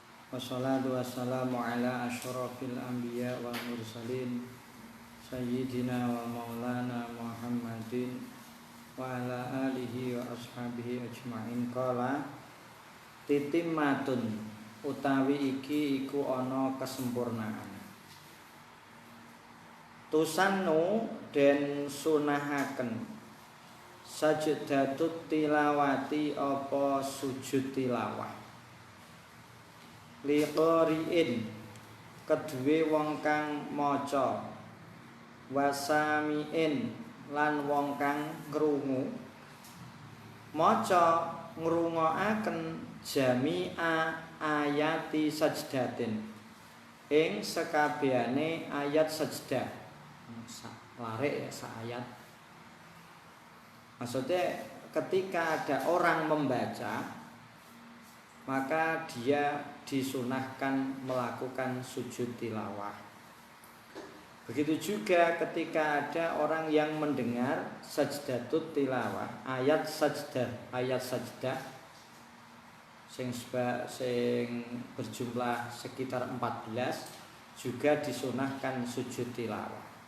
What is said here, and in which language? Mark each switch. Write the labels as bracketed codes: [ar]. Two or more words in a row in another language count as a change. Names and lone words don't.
[ar] والصلاة والسلام على أشرف الأنبياء والمرسلين سيدنا ومولانا محمد وعلى آله وأصحابه أجمعين. قال تتمة [jv] utawi iki iku ana kesempurnaan. Tusannu den sunahaken [ar] سجدة التلاوة [jv] apa sujud tilawah liqoriin kedue wong kang maca wasamiin lan wong kang krungu maca ngrungokaken [ar] جميع آيات سجدة [jv] ing sekabehane ayat sajdah larik ya saayat. [id] Maksudnya ketika ada orang membaca maka dia disunahkan melakukan sujud tilawah. Begitu juga ketika ada orang yang mendengar [ar] سجدة التلاوة, [id] ayat sajdah sing berjumlah sekitar 14 juga disunahkan sujud tilawah.